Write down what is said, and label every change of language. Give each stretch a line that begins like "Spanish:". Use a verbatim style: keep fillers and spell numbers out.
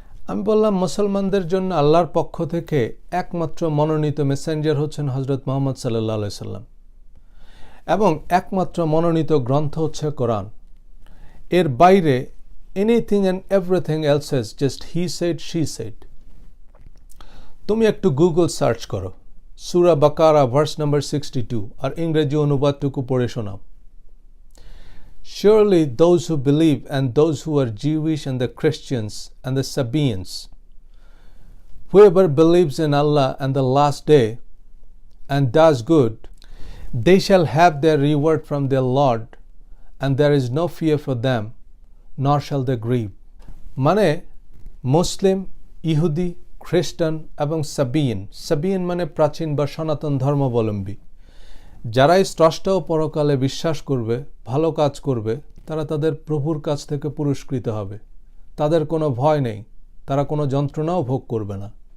Bangla: আমি বললাম, মুসলমানদের জন্য আল্লাহর পক্ষ থেকে একমাত্র মনোনীত মেসেঞ্জার হচ্ছেন হজরত মুহাম্মদ সাল্লাল্লাহু আলাইহি সাল্লাম, এবং একমাত্র মনোনীত গ্রন্থ হচ্ছে কোরআন। এর বাইরে
English: Anything and everything else is just he said she said.
Bangla: তুমি একটু গুগল সার্চ করো সূরা বাকারা
English: verse number sixty two
Bangla: আর ইংরেজি অনুবাদটুকু পড়ে শোনাও।
English: Surely those who believe and those who are Jewish and the Christians and the Sabaeans, whoever believes in Allah and the last day and does good, they shall have their reward from their Lord, and there is no fear for them, nor shall they grieve.
Bangla: মানে মুসলিম, ইহুদি, খ্রিস্টান এবং সাবিয়িন, সাবিয়িন মানে প্রাচীন বা সনাতন ধর্মাবলম্বী, যারাই স্রষ্ট ও পরকালে বিশ্বাস করবে, ভালো কাজ করবে, তারা তাদের প্রভুর কাছ থেকে পুরস্কৃত হবে। তাদের কোনো ভয় নেই, তারা কোনো যন্ত্রণাও ভোগ করবে না।